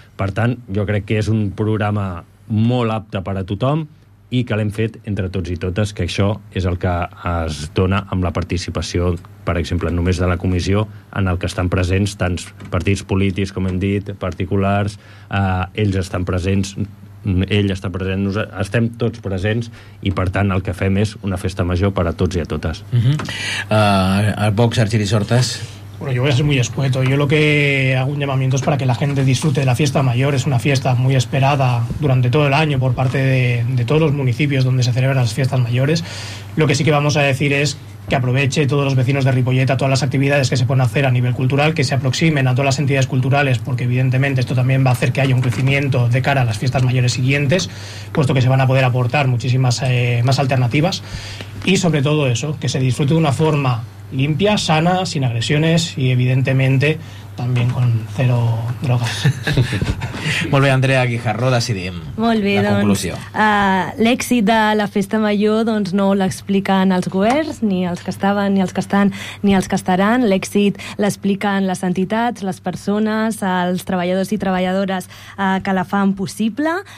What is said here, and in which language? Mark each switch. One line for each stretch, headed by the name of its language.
Catalan: Per tant, jo crec que és un programa molt apte per a tothom i que l'hem fet entre tots i totes, que això és el que es dona amb la participació, per exemple, només de la comissió, en el que estan presents tants partits polítics, com hem dit, particulars, ells estan presents, ell està present, estem tots presents, i per tant el que fem és una festa major per a tots i a totes. El Vox, Argiri Sortes.
Spanish: Bueno, yo voy a ser muy escueto. Yo lo que hago un llamamiento es para que la gente disfrute de la fiesta mayor. Es una fiesta muy esperada durante todo el año por parte de todos los municipios donde se celebran las fiestas mayores. Lo que sí que vamos a decir es que aproveche todos los vecinos de Ripollet a todas las actividades que se pueden hacer a nivel cultural, que se aproximen a todas las entidades culturales, porque evidentemente esto también va a hacer que haya un crecimiento de cara a las fiestas mayores siguientes, puesto que se van a poder aportar muchísimas más alternativas. Y sobre todo eso, que se disfrute de una forma limpia, sana, sin agresiones y evidentemente también con cero drogas.
Catalan: Molt bé, Andrea Guijarro, decidim. Molt bé, la doncs, conclusió. L'èxit de la festa major, doncs, no l'expliquen els governs, ni els que estaven, ni els que estan, ni els que estaran. L'èxit l'expliquen les entitats, les persones, els treballadors i treballadores que la fan possible.